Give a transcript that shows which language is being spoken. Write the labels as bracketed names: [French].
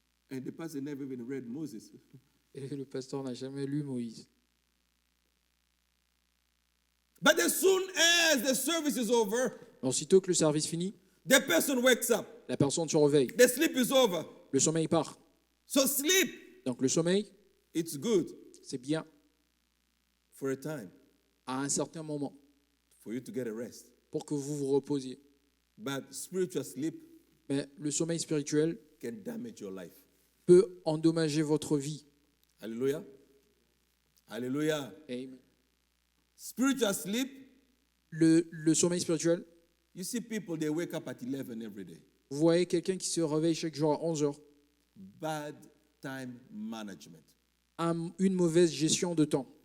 [English] And the pastor never even read Moses. [French] Et le pasteur n'a jamais lu Moïse. [English] But as soon as the service is over, [French] Aussitôt que le service finit, [English] the person wakes up. [French] la personne se réveille. [English] The sleep is over. [French] Le sommeil part. [English] So sleep, [French] Donc le sommeil, [English] it's good [French] c'est bien [English] for a time [French] à un certain moment [English] for you to get a rest. [French] pour que vous vous reposiez. [English] But spiritual sleep [French] Mais le sommeil spirituel [English] can damage your life. [French] peut endommager votre vie. Hallelujah. Hallelujah. Amen. [English] Spiritual sleep, [French] Le sommeil spirituel, [English] You see people, they wake up at 11 every day. [French] Vous voyez quelqu'un qui se réveille chaque jour à 11 heures. [English] Bad time management. [French] Une mauvaise gestion de temps.